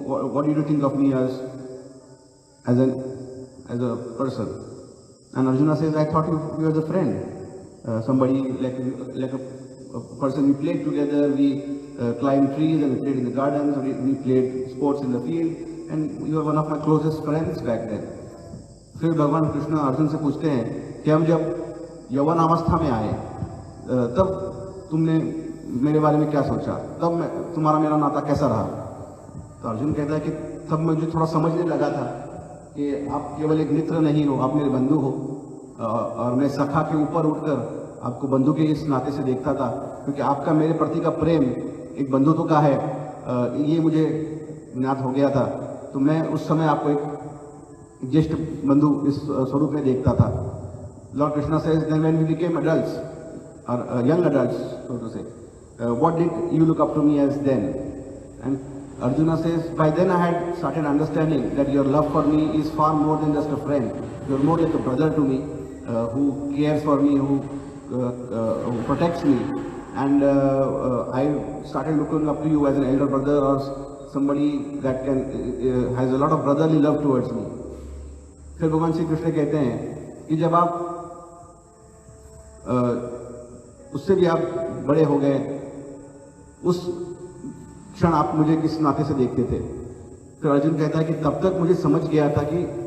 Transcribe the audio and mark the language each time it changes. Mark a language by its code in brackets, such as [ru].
[en] What did you think of me as a person? And Arjuna says, I thought you were a friend, somebody like a person. We played together, we climbed trees and we played in the gardens, we played sports in the field, and you were one of my closest friends back then. [hi] फिर भगवान कृष्ण अर्जुन से पूछते हैं कि हम जब यौवन अवस्था में आए, तब तुमने मेरे बारे में क्या सोचा, तब तुम्हारा मेरा नाता कैसा रहा? तो अर्जुन कहता है कि तब मुझे थोड़ा समझने लगा था कि आप केवल एक मित्र नहीं हो, आप मेरे बंधु हो, और मैं सखा के ऊपर उठकर आपको बंधु के इस नाते से देखता था, क्योंकि आपका मेरे प्रति का प्रेम एक बंधुत्व का है, ये मुझे ज्ञात हो गया था। तो मैं उस समय आपको एक ज्येष्ठ बंधु इस स्वरूप में देखता था। [en] Lord Krishna says, then when we became adults, or young adults, so to say, what did you look up to me as then? And Arjuna says, by then I had started understanding that your love for me is far more than just a friend. You are more like a brother to me, who cares for me, who protects me. And I started looking up to you as an elder brother or somebody that has a lot of brotherly love towards me. [hi] फिर भगवान श्री कृष्ण कहते हैं कि जब आप उससे भी आप बड़े हो गए, उस क्षण आप मुझे किस नाते से देखते थे? फिर अर्जुन कहता है कि तब तक मुझे समझ गया था कि